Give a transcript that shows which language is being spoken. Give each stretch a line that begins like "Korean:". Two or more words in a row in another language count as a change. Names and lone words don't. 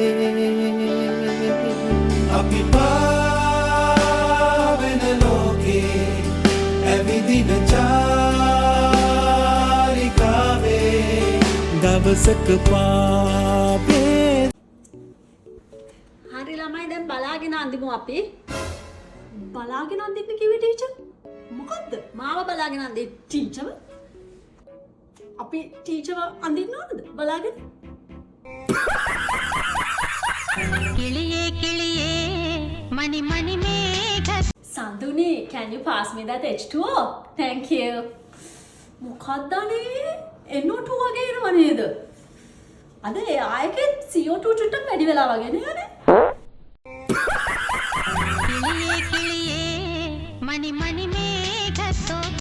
Sinhala: අපි පාවෙන ලෝකේ ඇවිදින චාරිකාවේ දවසක පාවේ හරි ළමයි දැන් බලාගෙන අඳිමු අපි. බලාගෙන අඳින්න කිව්වේ ටීචර්? මොකද්ද? මාව බලාගෙන අඳින්න ටීචර්? අපි ටීචර්ව අඳින්න ඕනද? බලාගෙන.
Malayalam: കിളിയേ കിളിയേ മണി മണി മേഘ
English: Sanduni, can you pass me that H2O? Thank you.
Sinhala: මොකක්ද අනේ? NO2 වගේ එනවා නේද? අද ආයකේ CO2 චුට්ටක් වැඩි වෙලා වගේ නේද?
Malayalam: കിളിയേ കിളിയേ മണി മണി